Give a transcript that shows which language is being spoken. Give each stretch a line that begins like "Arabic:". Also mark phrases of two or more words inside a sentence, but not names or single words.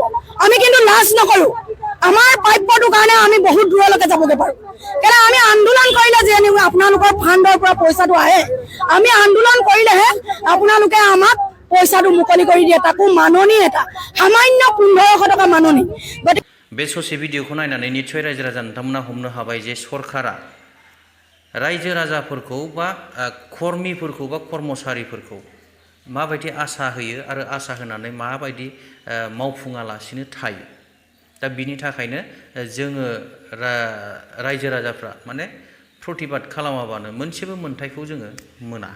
Assamese: আমি কিন্তু লাজ নকৰোঁ। আমাৰ প্ৰাপ্যটোৰ কাৰণে আমি বহুত দূৰলৈকে যাবগৈ পাৰোঁ। কেলৈ আমি আন্দোলন কৰিলে যে আপোনালোকৰ ফাণ্ডৰ পৰা পইচাটো আহে, আমি আন্দোলন কৰিলেহে আপোনালোকে আমাক পইচাটো মুকলি কৰি দিয়ে, তাকো মাননি এটা সামান্য 1500 টকা মাননি।
Bodo: बे ससे भिडिअखौ नायनानै निश्चय रायजो राजा नोंथांमोना हमनो हाबाय जे सरकारा रायजो राजाफोरखौ बा कर्मिफोरखौ बा कर्मचारिफोरखौ माबायदि आसा होयो आरो आसा होनानै माबायदि मावफुङालासिनो थायो। दा बिनि थाखायनो जोङो रायजो राजाफ्रा माने प्रतिबाद खालामाबानो मोनसेबो मोनथायखौ जोङो मोना।